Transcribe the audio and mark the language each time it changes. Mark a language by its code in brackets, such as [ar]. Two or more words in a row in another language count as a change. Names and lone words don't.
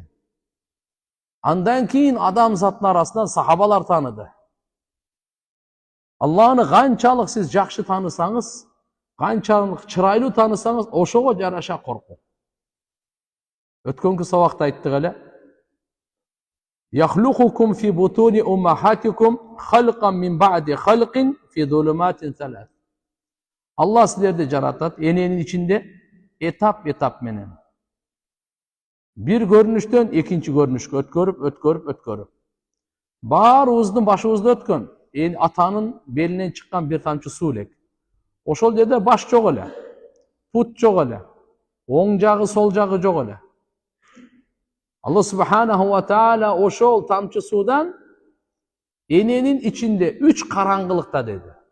[ky] Андан кийин адам затынын арасынан сахабалар тааныды. Алланы канчалык сиз жакшы таанысаңыз, канчалык чырайлуу таанысаңыз, ошого жараша коркуу. Өткөнкү сабакта айттык эле. [ar] يخلقكم في بطون أمهاتكم خلقا من بعد خلق في ظلمات ثلاث. [ky] Алла силерди жаратат, эненин ичинде этап менен. Бир көрүнүштөн экинчи көрүнүшкө өткөрүп. Баарыбыздын башыбызда өткөн. Атанын белинен чыккан bir тамчы суу элек. Ошол жерде баш жок эле. Пут жок эле. Оң жагы, сол жагы жок эле. Алла [ar] سبحانه وتعالى [ky] ошол тамчы суудан эненин ичинде 3 караңгылыкта деди.